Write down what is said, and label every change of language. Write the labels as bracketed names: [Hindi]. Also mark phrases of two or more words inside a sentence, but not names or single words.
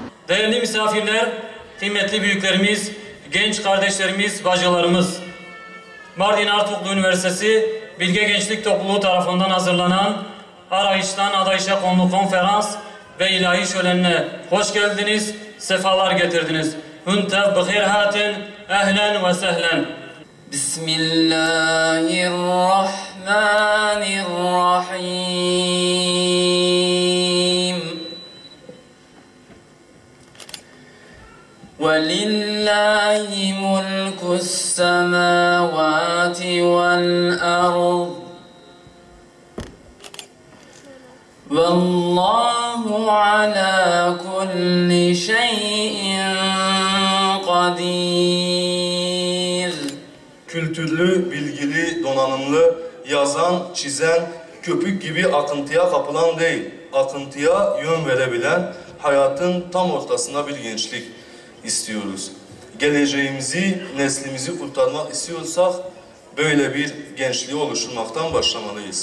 [Turkish] Değerli misafirler, kıymetli büyüklerimiz, genç kardeşlerimiz, bacılarımız, Mardin Artuklu Üniversitesi Bilge Gençlik Topluluğu tarafından hazırlanan Arayıştan Adayışa konulu konferans ve ilahi şölenine hoş geldiniz, sefalar getirdiniz. [Kurdish] Hüntev bıkhir hatin, [Arabic] أهلا وسهلا. Bismillahirrahmanirrahim. وَلِلَّهِ مُلْكُ السَّمَاوَاتِ وَالْأَرْضِ وَاللّٰهُ عَلَى كُلِّ شَيْءٍ قَدِيرٌ. [Turkish] Kültürlü, bilgili, donanımlı, yazan, çizen, köpük gibi akıntıya kapılan değil, akıntıya yön verebilen, hayatın tam ortasında bir gençlik istiyoruz. Geleceğimizi, neslimizi kurtarmak istiyorsak böyle bir gençliği oluşturmaktan başlamalıyız.